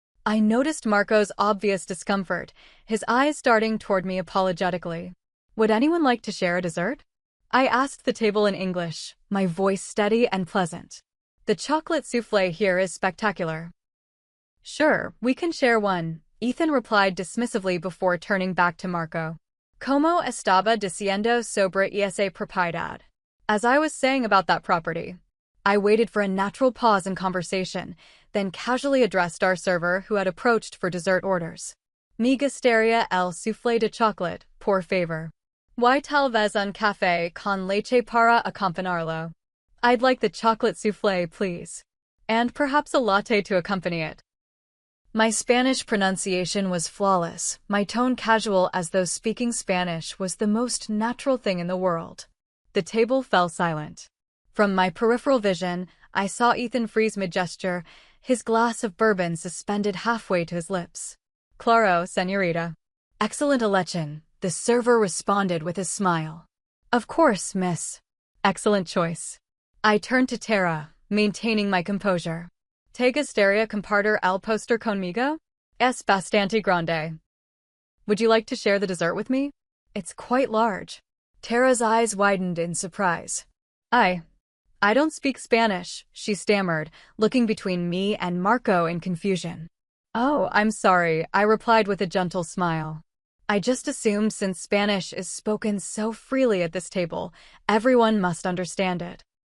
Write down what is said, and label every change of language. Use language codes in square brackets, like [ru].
[en] I noticed Marco's obvious discomfort, his eyes darting toward me apologetically. Would anyone like to share a dessert? I asked the table in English, my voice steady and pleasant. The chocolate soufflé here is spectacular. Sure, we can share one, Ethan replied dismissively before turning back to Marco. [es] Como estaba diciendo sobre esa propiedad? [en] As I was saying about that property. I waited for a natural pause in conversation, then casually addressed our server who had approached for dessert orders. [es] Me gustaría el soufflé de chocolate, por favor. Y tal vez un café con leche para acompañarlo. [en] I'd like the chocolate soufflé, please. And perhaps a latte to accompany it. My Spanish pronunciation was flawless, my tone casual as though speaking Spanish was the most natural thing in the world. The table fell silent. From my peripheral vision, I saw Ethan freeze mid-gesture, his glass of bourbon suspended halfway to his lips. [es] Claro, señorita. [en] Excellent election, the server responded with a smile. Of course, miss. Excellent choice. I turned to Tara, maintaining my composure. [es] ¿Te gustaría compartir el postre conmigo? Es bastante grande. [en] Would you like to share the dessert with me? It's quite large. Tara's eyes widened in surprise. I don't speak Spanish, she stammered, looking between me and Marco in confusion. Oh, I'm sorry, I replied with a gentle smile. I just assumed since Spanish is spoken so freely at this table, everyone must understand it.